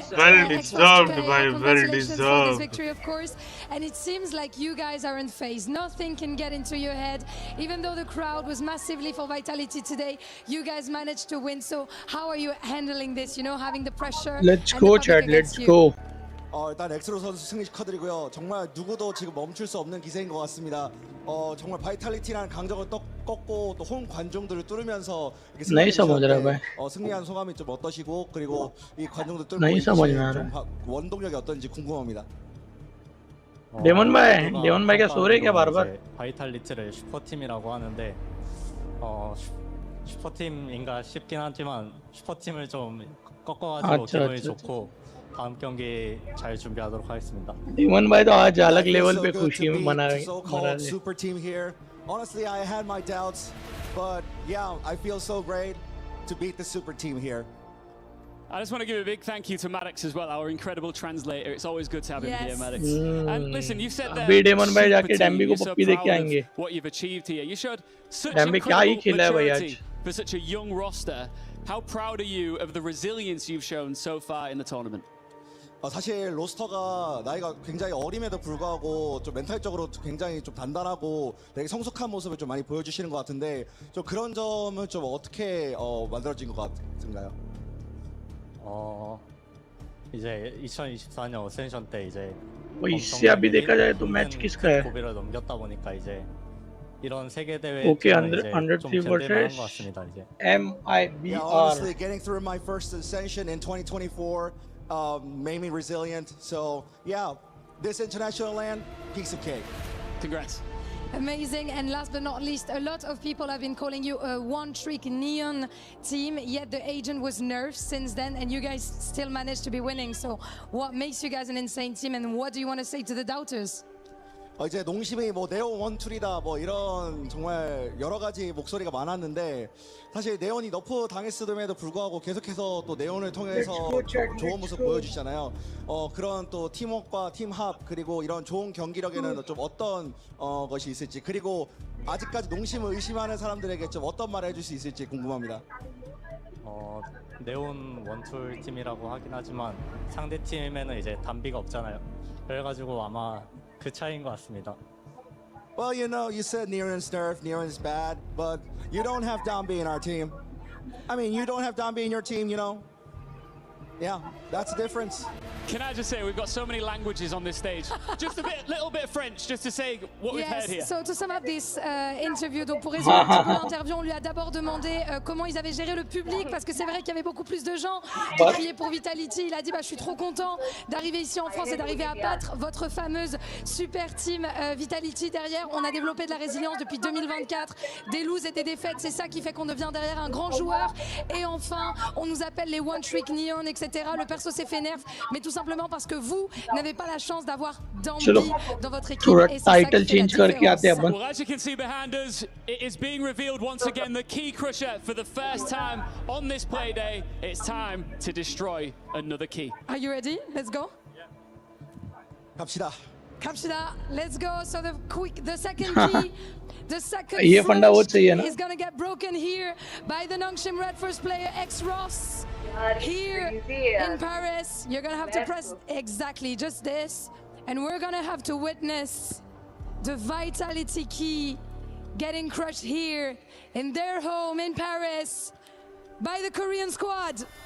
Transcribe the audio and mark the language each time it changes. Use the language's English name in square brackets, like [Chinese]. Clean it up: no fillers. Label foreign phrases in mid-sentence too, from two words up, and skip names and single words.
[English] Well deserved, bhai, well For this deserved. victory, of course. And it seems like you guys are in phase. Nothing can get into your head. Even though the crowd was massively for Vitality today, you guys managed to win. So how are you handling this? You know, having the pressure. Let's and go, the public Chad. against Let's you? go. [Korean] 일단 엑스로 선수 승리 축하드리고요. 정말 누구도 지금 멈출 수 없는 기세인 것 같습니다. 정말 바이탈리티라는 강적을 꺾고 또 홈 관중들을 뚫으면서 이렇게 승리한 소감이 좀 어떠시고, 그리고 이 관중들 뚫고 좀 원동력이 어떤지 궁금합니다. [Hindi] डेमन भाई क्या सो रहे क्या बार-बार? [Korean] 바이탈리티를 슈퍼팀이라고 하는데 슈퍼팀인가 싶긴 하지만 슈퍼팀을 좀 꺾어가지고 기분이 좋고 다음 경기 잘 준비하도록 하겠습니다. [Hindi] डेमन भाई तो आज अलग लेवल पे खुशी मना रहे हैं. [English] Super team here. Honestly, I had my doubts, but yeah, I feel so great to beat the super team here. I just want to give a big thank you to Maddox as well, our incredible translator. It's always good to have him here, Maddox. And listen, you've said that what you've achieved here. You showed such incredible maturity for such a young roster. How proud are you of the resilience you've shown so far in the tournament? [Korean] 사실 로스터가 나이가 굉장히 어림에도 불구하고 좀 멘탈적으로 굉장히 좀 단단하고 되게 성숙한 모습을 좀 많이 보여주시는 것 같은데, 좀 그런 점은 좀 어떻게 만들어진 것 같은가요? 이제 2024년 어센션 때 이제 [Hindi] इससे अभी देखा जाए तो मैच किसका है? [Korean] 고비를 넘겼다 보니까 이제 이런 세계 대회 [English] Okay, [Korean] 좀 견딜만한 것 같습니다. 이제 MIBR. [English] Yeah, honestly, getting through my first ascension in 2024 made me resilient. So yeah, this international land, piece of cake. Congrats. Amazing. And last but not least, a lot of people have been calling you a one-trick Neon team, yet the agent was nerfed since then, and you guys still managed to be winning. So what makes you guys an insane team, and what do you want to say to the doubters? [Korean] 이제 농심이 뭐 네온 원툴이다 뭐 이런 정말 여러 가지 목소리가 많았는데, 사실 네온이 너프 당했음에도 불구하고 계속해서 또 네온을 통해서 좋은 모습 보여주시잖아요. 그런 또 팀워크와 팀합, 그리고 이런 좋은 경기력에는 좀 어떤 것이 있을지, 그리고 아직까지 농심을 의심하는 사람들에게 좀 어떤 말을 해줄 수 있을지 궁금합니다. 네온 원툴 팀이라고 하긴 하지만 상대 팀에는 이제 단비가 없잖아요. 그래가지고 아마 그 차이인 것 같습니다. [English] Well, you know, you said Niren's nerf, Niren's bad, but you don't have Dambi in our team. I mean, you don't have Dambi in your team, you know. Yeah, that's the difference. Can I just say, we've got so many languages on this stage. Just a little bit of French, just to say what we've heard here. So to sum up this interview, [French] donc pour résumer un petit peu l'interview, on lui a d'abord demandé comment ils avaient géré le public, parce que c'est vrai qu'il y avait beaucoup plus de gens qui criaient pour Vitality. Il a dit, je suis trop content d'arriver ici en France et d'arriver à battre votre fameuse [English] super team [French] Vitality derrière. On a développé de la résilience depuis 2024, des loses et des défaites, c'est ça qui fait qu'on devient derrière un grand joueur. Et enfin, on nous appelle les [English] One Trick Neon, [French] etc. Le perso s'est fait nerf, mais tout simplement parce que vous n'avez pas la chance d'avoir Dambi dans votre équipe. Et c'est ça qui fait la différence. [English] Well, as you can see behind us, it is being revealed once again, the key crusher for the first time on this play day. It's time to destroy another key. Are you ready? Let's go. [Korean] 갑시다. [English] Kapshida, let's go. So the second key, the second [Hindi] ये फंडा वो चाहिए ना. [English] is gonna get broken here by the Nongshim Red Force player X Ross. Here in Paris, you're gonna have to press exactly just this, and we're gonna have to witness the Vitality key getting crushed here in their home in Paris by the Korean squad.